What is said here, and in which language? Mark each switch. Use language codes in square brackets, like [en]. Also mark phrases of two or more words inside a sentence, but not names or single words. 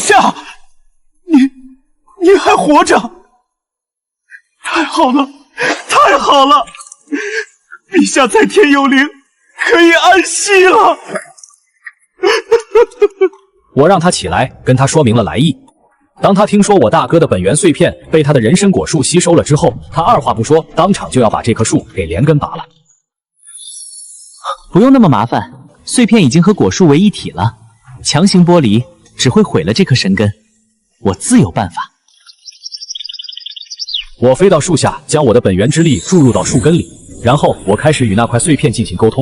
[zh] 殿下，你還活着，太好了，太好了！陛下在天有靈，可以安息了。我讓他起來，跟他說明了來意。當他聽說我大哥的本源碎片被他的人參果樹吸收了之後，他二話不說，當場就要把這棵樹給連根拔了。不用那麼麻煩，碎片已經和果樹為一體了，強行剝離只會毀了這顆神根，我自有辦法。我飛到樹下，將我的本源之力注入到樹根裡，然後我開始與那塊碎片進行溝通。